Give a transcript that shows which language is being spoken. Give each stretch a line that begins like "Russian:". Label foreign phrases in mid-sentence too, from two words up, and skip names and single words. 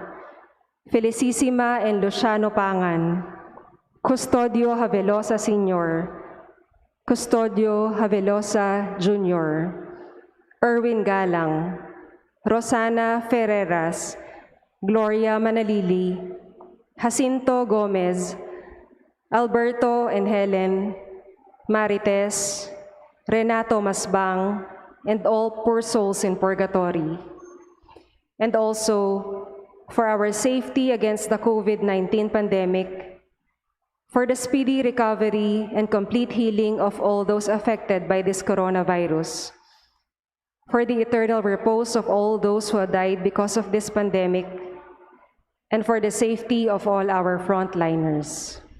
English: Felicissima and Luciano Pangan, Custodio Havelosa Sr., Custodio Havelosa Jr., Erwin Galang, Rosana Ferreras, Gloria Manalili, Jacinto Gomez, Alberto and Helen, Marites, Renato Masbang, and all poor souls in purgatory. And also, for our safety against the COVID-19 pandemic, for the speedy recovery and complete healing of all those affected by this coronavirus, for the eternal repose of all those who have died because of this pandemic, and for the safety of all our frontliners.